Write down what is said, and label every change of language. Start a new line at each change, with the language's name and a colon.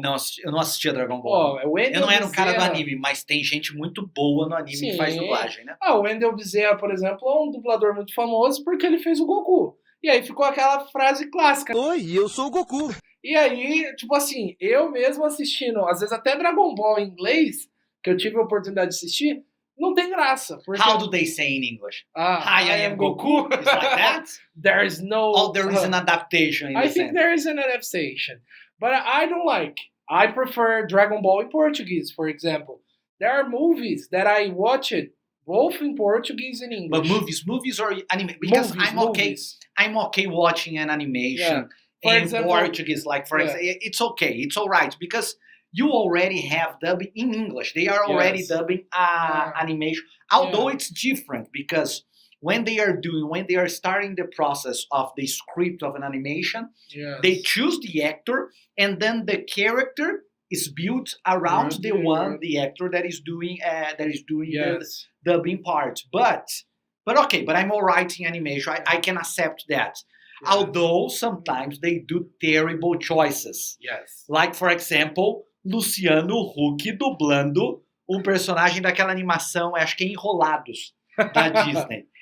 Portuguese: Não, eu não assistia Dragon Ball. Eu não era um cara do anime, mas tem gente muito boa no anime que faz dublagem, né? O Wendell Bezerra, por exemplo, é um dublador muito famoso porque ele fez o Goku. E aí ficou aquela frase clássica. Oi, eu sou o Goku. E aí, tipo assim, eu mesmo assistindo, às vezes até Dragon Ball em inglês, que eu tive a oportunidade de assistir, não tem graça. Porque...
English: How do they say in English? Hi, I am Goku. Is like that? There is no... Oh, there is an adaptation. I think there is an adaptation. But I don't like. I prefer Dragon Ball in Portuguese, for example. There are movies that I watched both in Portuguese and English. But movies or anime? Because I'm okay watching an animation in Portuguese. Like, for example, it's okay. It's all right. Because... you already have dubbing in English. They are already dubbing animation. Although it's different because when they are starting the process of the script of an animation, they choose the actor and then the character is built around the actor that is doing the dubbing part. But I'm all right in animation. I can accept that. Yes. Although sometimes they do terrible choices. Yes. Like, for example,
Portuguese: Luciano Huck dublando um personagem daquela animação, acho que é Enrolados, da Disney.